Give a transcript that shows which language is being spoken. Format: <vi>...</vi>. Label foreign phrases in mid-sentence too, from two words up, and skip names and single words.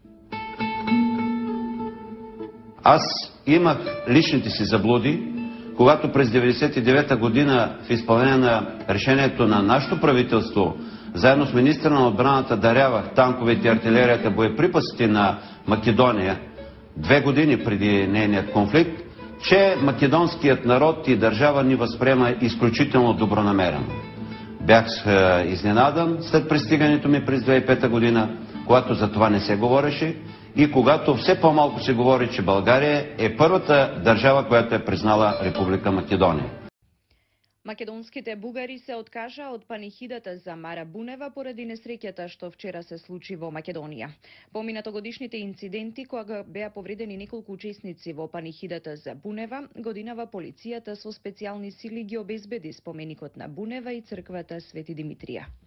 <bg>Аз имах личните си заблуди, когато през 1999 година в изпълнение на решението на нашето правителство, заедно с министра на отбраната дарявах танковете и артилерията, боеприпасите на Македония 2 години преди нейният конфликт, че македонският народ и държава ни възприема изключително добронамерено. Бях изненадан след пристигането ми през 2005 година, когато за това не се говореше и когато все по-малко се говори, че България е първата държава, която е признала Република Македония.</bg> <mk>Македонските бугари се откажа од панихидата за Мара Бунева поради несреќата што вчера се случи во Македонија. По минатогодишните инциденти, кога беа повредени неколку учесници во панихидата за Бунева, годинава полицијата со специјални сили ги обезбеди споменикот на Бунева и црквата Свети Димитрија.</mk>